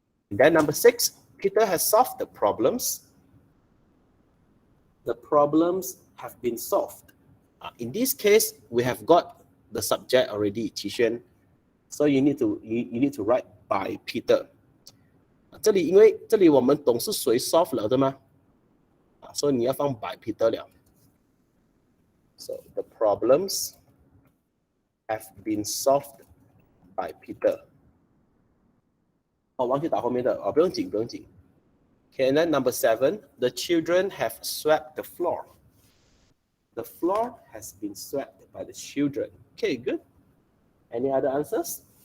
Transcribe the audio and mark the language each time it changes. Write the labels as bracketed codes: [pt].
[en] And then number six, Peter has solved the problems. The problems have been solved. In this case, we have got the subject already, Qixuan. So you need to write by Peter. [zh] 这里因为这里我们懂是谁 solve 了的吗？所以你要放 by Peter 了。 [en] So the problems have been solved by Peter. [zh] 忘记打后面的不用紧。 [en] Okay, and then number seven, the children have swept the floor. The floor has been swept by the children. Okay, good. Any other answers?